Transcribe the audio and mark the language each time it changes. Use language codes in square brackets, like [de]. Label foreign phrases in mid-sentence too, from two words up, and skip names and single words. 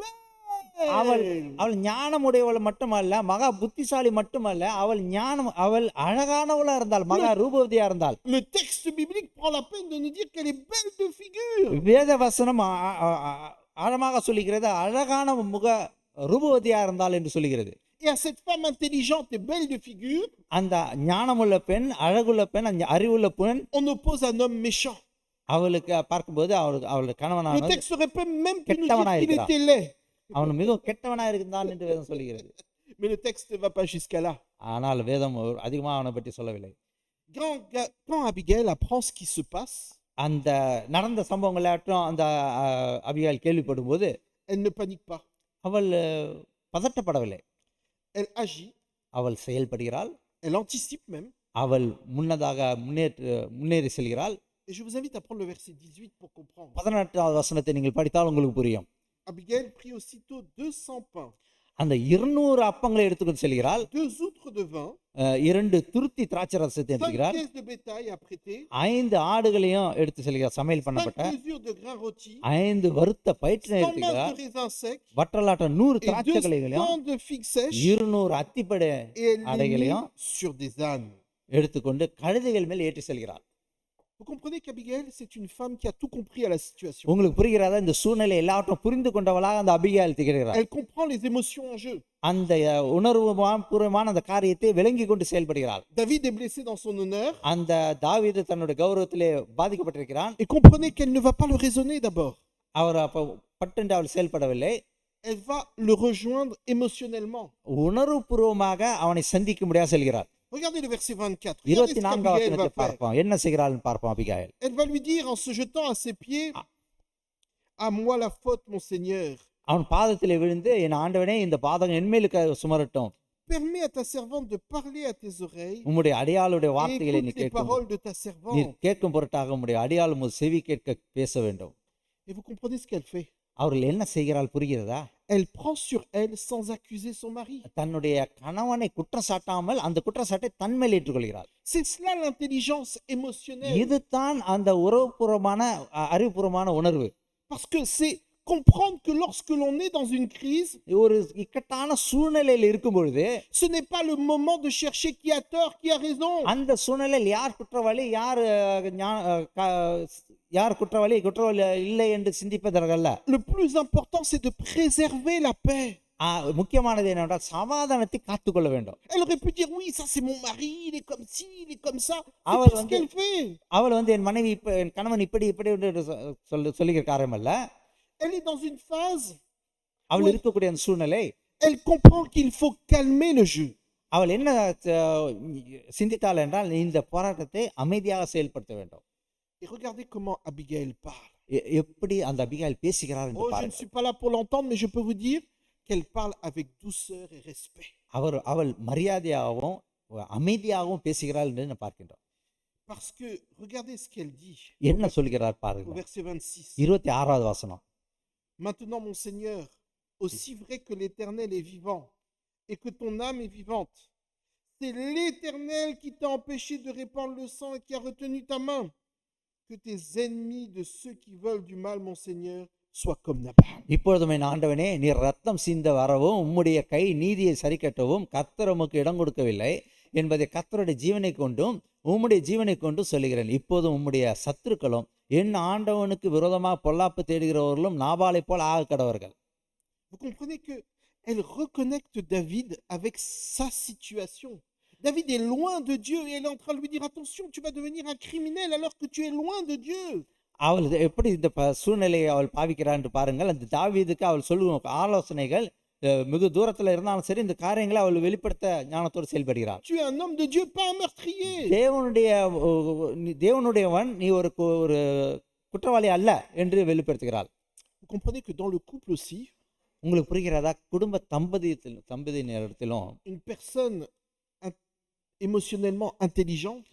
[ta] அவள் அவள் ஞானமுடையவள் மட்டுமல்ல, மகா புத்திசாலி மட்டுமல்ல, அவள் அழகானவளா இருந்தாள், மகா ரூபவதியா இருந்தாள். [fr] Le texte biblique prend la peine de nous dire qu'elle est belle de figure. [ta] வேத வசனம் ஆழமாக சொல்லுகிறது, அழகான முக ரூபவதியா இருந்தாள் என்று சொல்லுகிறது. [fr] Et à cette femme intelligente et belle de figure, [ta] அந்த ஞானமுள்ள பெண், அழகுள்ள பெண், அறிவுள்ள பெண், [fr] on oppose un homme méchant. [ta] அவளுக்கு பார்க்கும்போது அவளுடைய [fr] Le [ta] கணவனானது [fr] texte aurait même pu nous dire qu'il était laid. [ta] அவன் மிகவும் கெட்டவனா இருந்தான் என்று வேதம் சொல்லுகிறது. [fr] Mais le texte ne va pas jusqu'à là. [ta] ஆனால் வேதம் அதிகமாக அவனை பற்றி சொல்லவில்லை. [fr] Quand Abigail apprend ce qui se passe, [ta] அந்த நடந்த சம்பவங்களாட்டும் அந்த அபிகாயில் கேள்விப்படும் போது [fr] elle ne panique pas. [ta] அவள் பதட்டப்படவில்லை. [fr] Elle agit, [ta] அவள் செயல்படுகிறாள். [fr] elle anticipe même. [ta] அவள் முன்னதாக முன்னேறி செல்கிறாள். [fr] Et je vous invite à prendre le verset 18 pour comprendre. [ta] 18வது வசனத்தை நீங்கள் படித்தால் உங்களுக்கு புரியும். [fr] Abigail prit aussitôt 200 pains, [ta] அந்த 200 அப்பங்களை எடுத்துக்கொண்டு செல்கிறாள். [fr] 2 outres de vin, [ta] 2 துருத்தி திராட்சை ரசத்தை [fr] 5 [ta] எடுத்துக்கிறாள். [fr] caisses de bétail à prêter, [ta] 5 ஆடுகளையும் எடுத்து செல்கிறார், சமையல் [fr] 5 [ta] பண்ணப்பட்ட [fr] mesures de grains rôtis, [ta] 5 வறுத்த பயிற்றினை [fr] 100 [ta] எடுத்துக்கிறார். [fr] masses de raisins secs [ta] வற்றலாட்ட 100 [fr] et 2 [ta] திராட்சைகளையும் [fr] stands de figues sèches, [ta] 200 அத்திப்படை [fr] et elle les mit [ta] அடைகளையும் [fr] sur des ânes. [ta] எடுத்துக்கொண்டு கழுதைகள் மேல் ஏற்றி செல்கிறார். [fr] Vous comprenez qu'Abigail, c'est une femme qui a tout compris à la situation. [ta] உங்களுக்கு புரிகிறதா? இந்த சூழ்நிலை எல்லாவற்றையும் புரிந்து கொண்டவளாக அந்த அபிகாயில் திகழ்கிறார். [fr] Elle comprend les émotions en jeu. [ta] அந்த உணர்வுபூர்வமான அந்த காரியத்தை விளங்கி கொண்டு செயல்படுகிறாள். [fr] David est blessé dans son honneur. [ta] அந்த தாவீது தன்னுடைய கௌரவத்திலே பாதிக்கப்பட்டிருக்கிறான். [fr] Et comprenez qu'elle ne va pas le raisonner d'abord. [ta] அவர் அப்ப பட்டென்று அவள் செயல்படவில்லை. [fr] Elle va le rejoindre émotionnellement. [ta] உணர்வுபூர்வமாக அவனை சந்திக்க முடியாது செல்கிறார். [fr] Regardez le verset 24. Regardez ce [ta] 24வது [fr] qu'Abigail va [ta] வசனத்தை [fr] faire. [ta] பார்ப்போம். என்ன செய்கிறாள்னு பார்ப்போம் அபிகாயில். [fr] Elle va lui dire en se jetant à ses pieds, à moi la faute, mon Seigneur. [ta] அவன் பாதத்திலே விழுந்து, என் ஆண்டவனே இந்த பாதம் என்மேலுக்கு சுமரட்டும். [fr] Permets à ta servante de parler à tes oreilles. [ta] உம்முடைய அடியாளுடைய [fr] Et [ta] வார்த்தைகளை நீ [fr] écoute les [ta] கேட்கும். [fr] paroles de ta [ta] நீ [fr] servante. [ta] கேட்கும் பொருட்டாக உம்முடைய அடியாள் உமது செவி கேட்க பேச வேண்டும். [fr] Et vous comprenez ce qu'elle fait? [ta] அவர்கள் என்ன செய்கிறாள் புரிகிறதா? [fr] Elle prend sur elle sans accuser son mari. [ta] தன்னுடைய கணவனை குற்றம் சாட்டாமல் அந்த குற்றச்சாட்டை தன்மேல் ஏற்றுக்கொள்கிறாள். [fr] C'est cela l'intelligence émotionnelle. [ta] இதுதான் அந்த உறவுபூர்வமான அறிவுபூர்வமான உணர்வு. [fr] Parce que c'est comprendre que lorsque l'on est dans une crise, [ta] ஒரு இக்கட்டான சூழ்நிலையில் இருக்கும் பொழுது [fr] ce n'est pas le moment de chercher qui a tort, qui a raison. [ta] அந்த சூழ்நிலையில் யார் குற்றவாளி யார் குற்றவாளி இல்லை என்று சிந்திப்பதற்கல்ல. [fr] Le plus important, c'est de préserver la paix. [ta] முக்கியமானது என்னவென்றால் சமாதானத்தை காத்துக்கொள்ள வேண்டும். [fr] Elle aurait pu dire oui, ça c'est mon mari, il est comme ci, il est comme ça. [ta] அவள் [fr] C'est ce qu'elle fait. [ta] அவள் என் மனைவி என் கணவன் இப்படி சொல்லுகிற காரியம் அல்ல. [fr] Elle est dans une phase. [ta] அவள் இருக்கக்கூடிய அந்த சூழ்நிலை. [fr] Elle comprend qu'il faut calmer le jeu. [ta] அவள் என்ன சிந்தித்தாள் என்றால் இந்த போராட்டத்தை அமைதியாக செயல்படுத்த வேண்டும். [fr] Et regardez comment Abigail parle. [ta] எப்படி அந்த அபிகாயில் பேசுகிறார் என்று [fr] Je ne [ta] பாருங்கள். [fr] suis pas là pour l'entendre, mais je peux vous dire qu'elle parle avec douceur et respect. [ta] அவள் மரியாதையாகவும் அமைதியாகவும் பேசுகிறாள் என்று நான் பார்க்கின்றோம். [fr] Parce que regardez ce qu'elle dit. [ta] என்ன சொல்கிறார் [fr] Au [ta] பாருங்கள். [fr] verset 26. [ta] 26வது வசனம். [fr] Maintenant, mon Seigneur, aussi vrai que l'Éternel est vivant et que ton âme est vivante, c'est l'Éternel qui t'a empêché de répandre le sang et qui a retenu ta main. Que tes ennemis de ceux qui veulent du mal, mon Seigneur, soient comme Nabal. [ta] இப்பொழுதும் என் ஆண்டவனே, நீர் ரத்தம் சிந்த வரவும் உம்முடைய கை நீதியை சரிக்கட்டவும் கர்த்தர் உமக்கு இடம் கொடுக்கவில்லை என்பதை கர்த்தருடைய ஜீவனை கொண்டும் உம்முடைய ஜீவனை கொண்டு சொல்லுகிறேன், இப்போதும் உம்முடைய சத்துருக்களும் என் ஆண்டவனுக்கு விரோதமாக பொல்லாப்பு தேடுகிறவர்களும் நாபாலை போல் ஆக கடவர்கள். [fr] Vous comprenez que elle reconnecte David avec sa situation. David est loin de Dieu et elle est en train de lui dire attention, tu vas devenir un criminel alors que tu es loin de Dieu. [ta] அவள் எப்படி இந்த சூழ்நிலையை அவள் பாவிக்கிறார் என்று பாருங்கள். அந்த தாவீதுக்கு அவள் சொல்லுவோம் ஆலோசனைகள் மிக தூரத்தில் இருந்தாலும் சரி இந்த காரியங்களை அவள் வெளிப்படுத்த ஞானத்தோடு செயல்படுகிறாள். [fr] Tu es un homme de Dieu, pas un meurtrier. [ta] தேவனுடையவன், நீ ஒரு குற்றவாளி அல்ல என்று வெளிப்படுத்துகிறாள். [fr] Vous comprenez que dans le couple aussi, [ta] உங்களுக்கு புரிகிறதா? குடும்ப தம்பதியினரிடத்திலும் [fr] une personne émotionnellement intelligente